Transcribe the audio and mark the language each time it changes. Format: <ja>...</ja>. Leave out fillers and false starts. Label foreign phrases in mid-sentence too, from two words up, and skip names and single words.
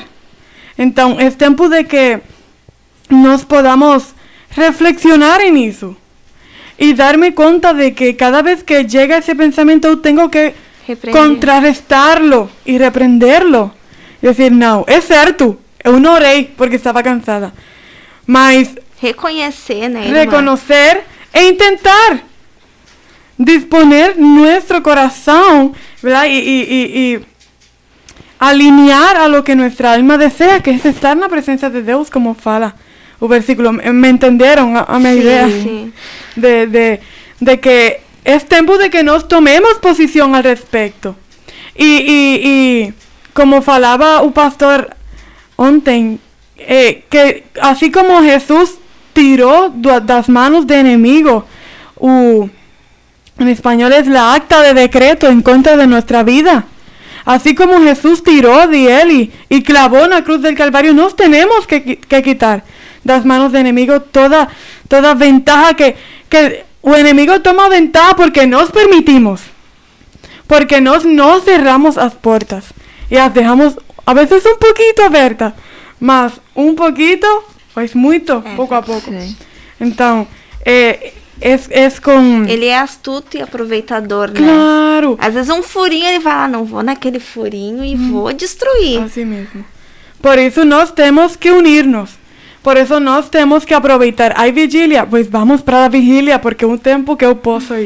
<pt>Então, é tempo de que nós podamos reflexionar nisso e dar-me conta de que cada vez que chega esse pensamento, eu tenho que contrarrestar-lo e repreender-lo. E dizer, não, é certo, eu não orei porque estava cansada. Mas reconhecer, né? Reconocer e tentar disponer nosso coração,</pt> <es>¿verdad? Y alinear a lo que nuestra alma desea, que es estar</es> <pt>na presença de Deus, como fala o versículo. Me entenderam a minha ideia? Sim. De que é tempo de que nós tomemos posição</pt> <es>al respecto.</es> <pt>E como falava o pastor ontem, que assim como Jesus tirou das manos do inimigo</pt> <es>en español es la acta de decreto en contra de nuestra vida. Así como Jesús tiró de él y clavó en la cruz del Calvario, nos tenemos que quitar das manos del enemigo toda ventaja que el enemigo toma ventaja porque nos permitimos. Porque nos cerramos las puertas y las dejamos a veces un poquito abiertas, mas un poquito, pues mucho, poco a poco. Sí. Entonces, es com...</es> <pt>Ele é astuto e aproveitador, né? Claro. Às vezes um furinho ele vai não vou naquele furinho e vou destruir. Assim mesmo. Por isso nós temos que unirnos. Por isso nós temos que aproveitar. Ai, vigília, pues vamos para a vigília, porque é um tempo que eu posso ir.</pt>